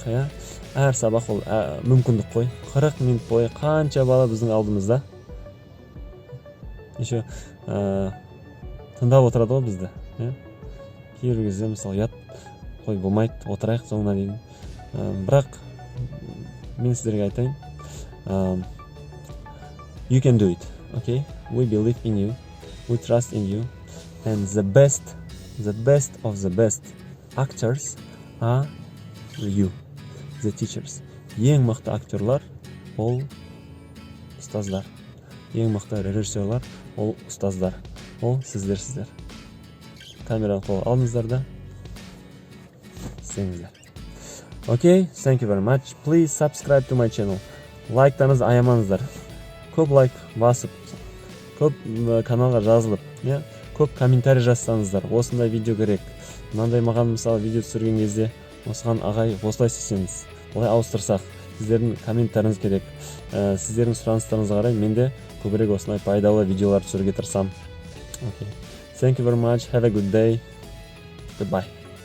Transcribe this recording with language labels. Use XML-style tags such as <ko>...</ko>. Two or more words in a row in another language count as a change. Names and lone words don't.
<kk>Әр сабақ ол мүмкіндік қой. 40 минут бойы қанша бала біздің алдымызда. Еще тыңдап отырады ғой бізді. Кейбір кезде мысалы ұят қой болмайды, отырайық соңына дейін. Бірақ мен сіздерге айтайын.</kk> <en>You can do it, okay? We believe in you. We trust in you. And the best of the best actors are you, the teachers.</en> <kk>Ең мықты актерлар ол ұстаздар. Ең мықты режиссерлар ол ұстаздар. Ол сіздер. Камераны қолға алыңыздар да істеңіздер.</kk> <en>Okay, thank you very much. Please subscribe to my channel.</en> <kk>Лайктарыңызды аямаңыздар. Көп лайк басып, көп каналға жазылып, көп комментарий жазсаңыздар. Осындай видео керек. Мынандай маған мысалы видео түсірген кезде осыған ағай осылай істесеңіз, олай ауыстырсақ, сіздердің комментаріңіз керек. Сіздердің сұраныстарыңызға қарай мен де көбірек осындай пайдалы видеолар түсіруге тырысамын.</kk> <en>Okay. Thank you very much. Have a good day. Goodbye.</en>